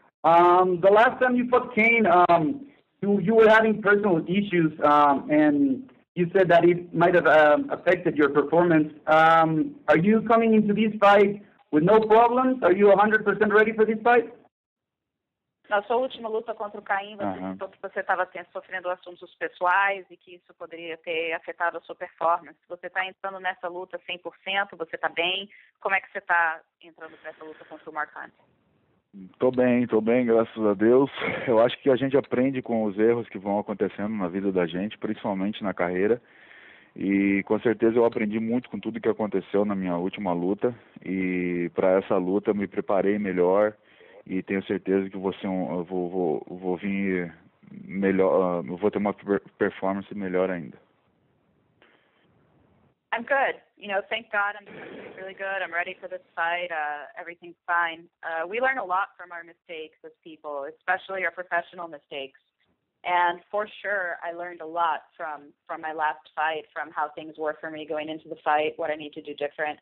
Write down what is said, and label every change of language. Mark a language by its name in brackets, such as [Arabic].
[English] The last time you fought Kane, you were having personal issues, and you said that it might have affected your performance. Are you coming into this fight with no problems? Are you 100% ready for this fight? [Portuguese] Na sua última luta contra o Karyn, você citou que você estava sofrendo assuntos pessoais e que isso poderia ter afetado a sua performance. Você está entrando nessa luta 100%? Você está bem? Como é que você está entrando nessa luta contra o Mark Hunt? Tô bem, graças a Deus. Eu acho que a gente aprende com os erros que vão acontecendo na vida da gente, principalmente na carreira. E com certeza eu aprendi muito com tudo que aconteceu na minha última luta. E para essa luta eu me preparei melhor e tenho certeza que eu vou vir melhor, eu vou ter uma performance melhor ainda. [English] I'm good. Thank God I'm doing really good. I'm ready for this fight. Everything's fine. We learn a lot from our mistakes as people, especially our professional mistakes. And for sure, I learned a lot from my last fight, from how things were for me going into the fight, what I need to do different.